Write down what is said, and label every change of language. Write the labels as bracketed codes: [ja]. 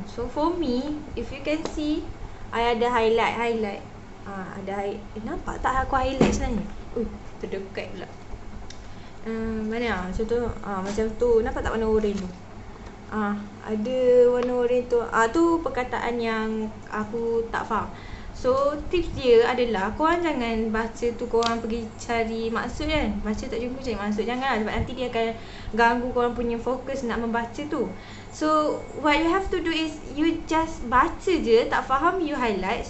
[en] So for me, if you can see, I ada highlight. [ms] Nampak tak aku highlight sebenarnya? Terdekat pula. Mana macam tu. Macam tu. Nampak tak warna oren tu? Ada warna oren tu. Tu perkataan yang aku tak faham. So tips dia adalah korang jangan baca tu korang pergi cari maksud kan. Baca tak jumpa cari maksud, janganlah. Sebab nanti dia akan ganggu korang punya fokus nak membaca tu. [en] So what you have to do is you just [ms] baca je, tak faham [en] you highlight.